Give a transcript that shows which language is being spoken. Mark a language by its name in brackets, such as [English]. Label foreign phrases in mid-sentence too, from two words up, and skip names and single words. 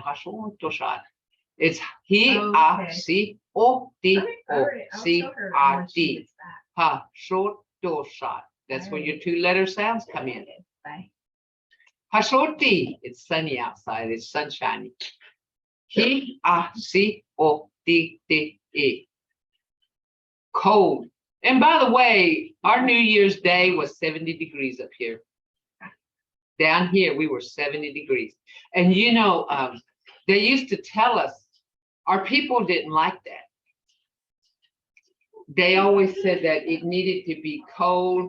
[English] Hasutoshat. It's H-A-C-O-T-O-C-R-T. Hasutoshat. That's where your two letter sounds come in. Hashoti, it's sunny outside, it's sunshiny. H-A-C-O-T-T-E. Cold. And by the way, our New Year's Day was 70 degrees up here. Down here, we were 70 degrees. And they used to tell us, our people didn't like that. They always said that it needed to be cold.